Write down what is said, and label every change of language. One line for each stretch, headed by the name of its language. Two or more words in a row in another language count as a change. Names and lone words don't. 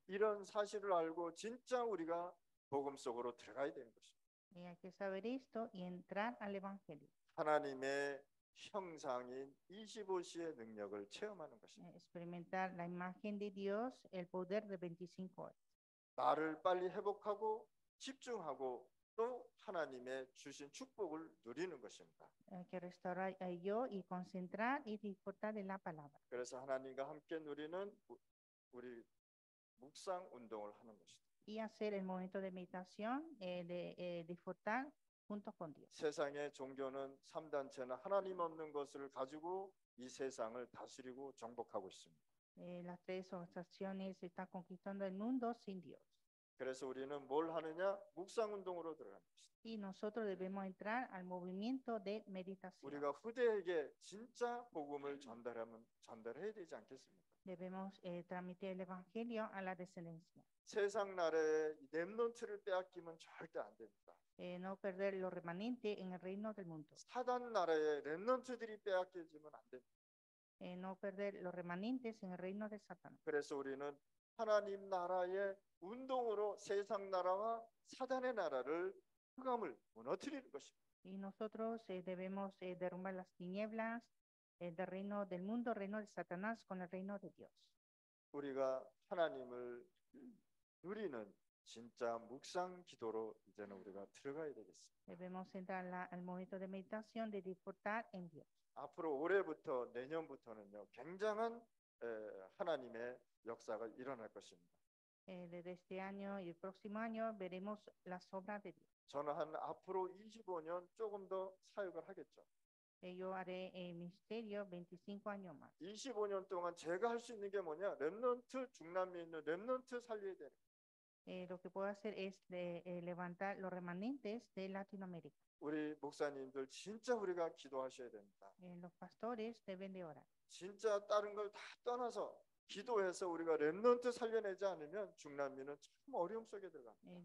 Korean: 이런 사실을 알고 진짜 우리가 복음 속으로 들어가야 되는 것입니다.
Spanish: Hay que saber esto y entrar al evangelio.
Korean: 하나님의 형상인 25시의 능력을 체험하는 것입니다.
Spanish: Experimentar la imagen de Dios, el poder de 25 horas.
Korean: 나를 빨리 회복하고 집중하고 또 하나님의 주신 축복을 누리는 것입니다.
Spanish: Hay que restaurar a yo y concentrar y disfrutar de la palabra.
Korean: 그래서 하나님과 함께 누리는 우리 묵상 운동을 하는 것입니다.
Spanish: Y hacer el momento de meditación, de disfrutar junto con Dios.
Korean: 세상의 종교는 3단체는 하나님 없는 것을 가지고 이 세상을 다스리고 정복하고 있습니다.
Spanish: Las tres organizaciones están conquistando el mundo sin Dios.
Korean: 그래서 우리는 뭘 하느냐? 묵상 운동으로 들어가는 것입니다.
Spanish: Y nosotros debemos entrar al movimiento de meditación.
Korean: 우리가 후대에게 진짜 복음을 전달해야 되지 않겠습니까?
Spanish: Debemos transmitir el evangelio a la descendencia.
Korean: 세상 나라의 렘넌트를 빼앗기면 절대 안 됩니다.
Spanish: No perder lo remanente en el reino del mundo.
Korean: 사단 나라의 렘넌트들이 빼앗겨지면 안 됩니다.
Spanish: No perder los remanentes en el reino de Satanás.
Korean: 그래서 우리는 하나님 나라의 운동으로 세상 나라와 사단의 나라를 흑암을 무너뜨리는 것입니다.
Spanish: Y nosotros debemos derrumbar las tinieblas del reino del mundo, reino de Satanás, con el reino de Dios.
Korean: 우리가 하나님을 누리는 진짜 묵상 기도로 이제는 우리가 들어가야 되겠습니다.
Spanish: Debemos entrar al momento de meditación, de disfrutar en Dios.
Korean: 앞으로 올해부터 내년부터는요, 굉장한 하나님의 역사가 일어날 것입니다.
Spanish: Desde este año y el próximo año veremos las obras de Dios.
Korean: 저는 한 앞으로 25년 조금 더 사역을 하겠죠.
Spanish: Yo haré ministerio 25 años más.
Korean: 25년 동안 제가 할 수 있는 게 뭐냐? 렘넌트 중남미에 있는 렘넌트 살려야 되는.
Spanish: Lo que puedo hacer es levantar los remanentes de Latinoamérica.
Korean: 우리 목사님들 진짜 우리가 기도하셔야 됩니다.
Spanish: Los pastores deben de orar.
Korean: 진짜 다른 걸 다 떠나서 기도해서 우리가 렘넌트 살려내지 않으면 중남미는 참 어려움 속에 들어갑니다.